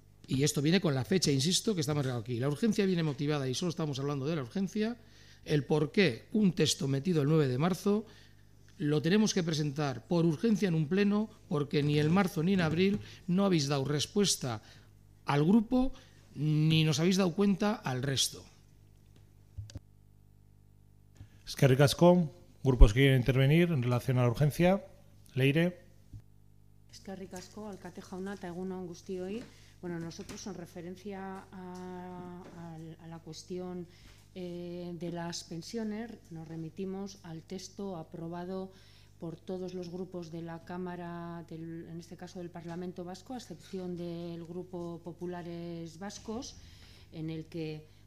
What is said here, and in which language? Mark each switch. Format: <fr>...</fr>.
<es>Y esto viene con la fecha, insisto, que estamos aquí. La urgencia viene motivada, y solo estamos hablando de la urgencia, el por qué un texto metido el 9 de marzo lo tenemos que presentar por urgencia en un pleno, porque ni en marzo ni en abril no habéis dado respuesta al grupo ni nos habéis dado cuenta al resto.</es> <eu>Eskerrik asko.</eu> <es>Grupos que quieren intervenir en relación a la urgencia. Leire.</es> <eu>Eskerrik asko, alkate jauna eta egun on guztioi.</eu> <es>Bueno, nosotros en referencia a la cuestión de las pensiones nos remitimos al texto aprobado por todos los grupos de la Cámara, en este caso del Parlamento Vasco, a excepción del Grupo Populares Vascos, en el que</es>